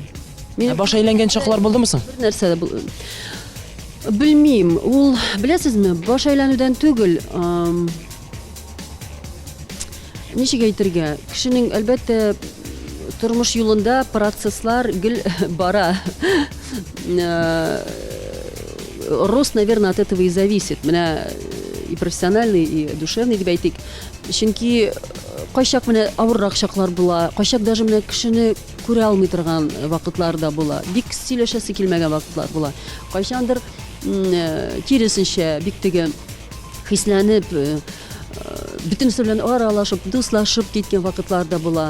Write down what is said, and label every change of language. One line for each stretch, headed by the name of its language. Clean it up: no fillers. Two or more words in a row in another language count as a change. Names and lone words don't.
Tatar: Баш әйләнгән чаклар булдымы соң? Бер нәрсә дә белмим. Ул, беләсезме, баш әйләнүдән түгел, ничек әйтергә, кешенең әлбәттә тормыш юлында процесслар гел бара.
Russian: Рост, наверное, от этого и зависит.
Tatar: Менә
Russian: и профессиональный, и душевный
Tatar: дип әйтик. Чөнки кайчак менә авыррак чаклар була, кайчак даже менә кешене күрә алмый торган вакытлар да була. Бик сөйләшәсе килмәгән вакытлар була. Кайчандыр киресенчә бик теге хисләнеп, бөтенесе белән аралашып, дуслашып киткән вакытлар да була.